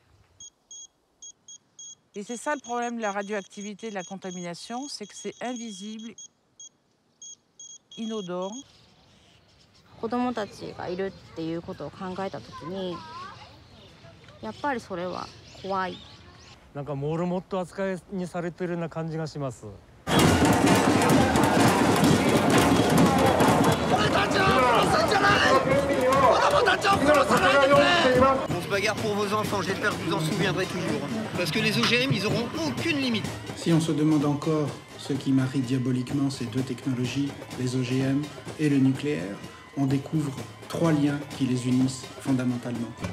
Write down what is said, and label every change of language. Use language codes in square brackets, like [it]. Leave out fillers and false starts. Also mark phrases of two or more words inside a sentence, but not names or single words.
[fr] Et c'est ça le problème de la radioactivité, de la contamination, c'est que c'est invisible, inodore. [ja] 子供たちがいるっていうことを考えたときに、やっぱりそれは怖い。なんかモルモット扱いにされてるような感じがします。 [fr] On se bagarre pour vos enfants, j'espère que vous en souviendrez toujours. Parce que les OGM, ils n'auront aucune limite. Si on se demande encore ce qui marie diaboliquement ces deux technologies, les OGM et le nucléaire, on découvre 3 liens qui les unissent fondamentalement.